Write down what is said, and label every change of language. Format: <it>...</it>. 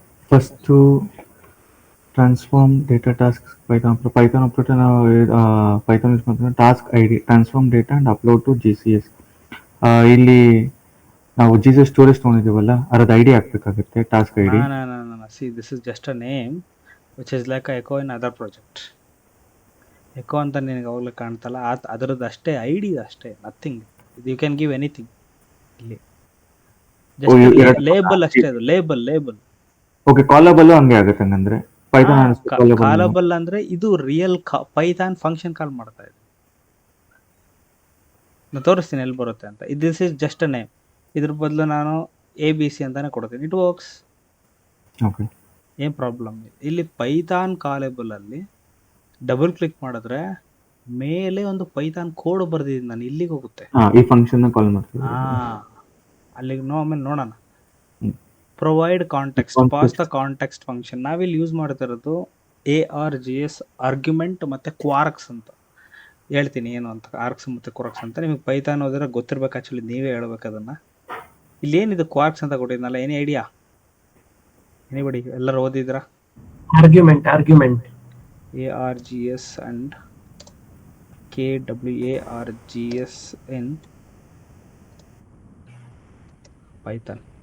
<kn>First transform data task Python operator ನಾವು Python use ಮಾಡ್ತೀವಿ. Task ID</kn> <en>Transform data and upload to GCS.</en> <kn>ಇಲ್ಲಿ ನಾವು GCS storage ತೊಗೊಂಡಿದ್ದೀವಲ್ಲ ಅದ್ರದ್ದು ID ಹಾಕ್ಬೇಕಾಗುತ್ತೆ, task ID.</kn> <en>See, this is just a name which is like a echo in other project.</en> <kn>Eco ಅಂತ ನಿನಗೆ ಅವಾಗಲೇ ಕಾಣ್ತಲ್ಲ, ಅದರದ್ದು ಅಷ್ಟೇ ID ಅಷ್ಟೇ, nothing.</kn> <en>you can give anything</en> <kn>ಇಲ್ಲಿ. ಲೇಬಲ್ ಅಷ್ಟೇ, ಅದು ಲೇಬಲ್. ಓಕೆ, ಕಾಲಬಲ್ ಹಂಗೆ ಆಗುತ್ತೆ ಹಂಗಂದ್ರೆ. ಪೈಥಾನ್ ಕಾಲಬಲ್ ಅಂದ್ರೆ ಇದು ರಿಯಲ್ ಪೈಥಾನ್ ಫಂಕ್ಷನ್ ಕಾಲ್ ಮಾಡ್ತಾ ಇದೆ. ನಾನು ತೋರಿಸ್ತೀನಿ ಎಲ್ಲಿ ಬರುತ್ತೆ ಅಂತ.</kn> <en>This is just a name.</en> <kn>ಇದ್ರ ಬದಲು ನಾನು ABC ಅಂತಾನೆ ಕೊಡ್ತೀನಿ.</kn> <en>it works,</en> <kn>ಏನ್ ಪ್ರಾಬ್ಲಮ್ ಇಲ್ಲ. ಇಲ್ಲಿ ಪೈಥಾನ್ ಕಾಲೇಬಲ್ ಅಲ್ಲಿ ಡಬಲ್ ಕ್ಲಿಕ್ ಮಾಡಿದ್ರೆ ಮೇಲೆ ಒಂದು ಪೈಥಾನ್ ಕೋಡ್ ಬರ್ದಿದ್ದೀನಿ ನಾನು, ಇಲ್ಲಿಗೆ ಹೋಗುತ್ತೆ. ಈ ಫಂಕ್ಷನ್ ಕಾಲ್ ಮಾಡ್ತೀನಿ. ಅಲ್ಲಿಗೆ ಆಮೇಲೆ ನೋಡೋಣ.</kn> <en>Provide context, pass the context function.</en> <kn>ನಾವಿಲ್ಲಿ ಯೂಸ್ ಮಾಡ್ತಿರೋದು ARGS ಆರ್ಗ್ಯುಮೆಂಟ್ ಮತ್ತೆ ಕ್ವಾರ್ಕ್ಸ್ ಅಂತ. ಹೇಳ್ತೀನಿ ಏನು ಅಂತ, ಆರ್ಕ್ಸ್ ಮತ್ತೆ ಕ್ವಾರ್ಕ್ಸ್ ಅಂತ. ನಿಮಗೆ ಪೈಥಾನ್ ಓದಿದ್ರೆ ಗೊತ್ತಿರ್ಬೇಕು, ಆಕ್ಚುಲಿ ನೀವೇ ಹೇಳ್ಬೇಕು ಅದನ್ನ. ಇಲ್ಲಿ ಏನಿದು ಕ್ವಾರ್ಕ್ಸ್ ಅಂತ ಕೊಟ್ಟಿದ್ನಲ್ಲ, ಏನೇ ಐಡಿಯಾ? ಎನಿಬಡಿ? ಎಲ್ಲರೂ ಓದಿದ್ರಾ?</kn> <en>Argument ARGS and KWARGS in Python.</en>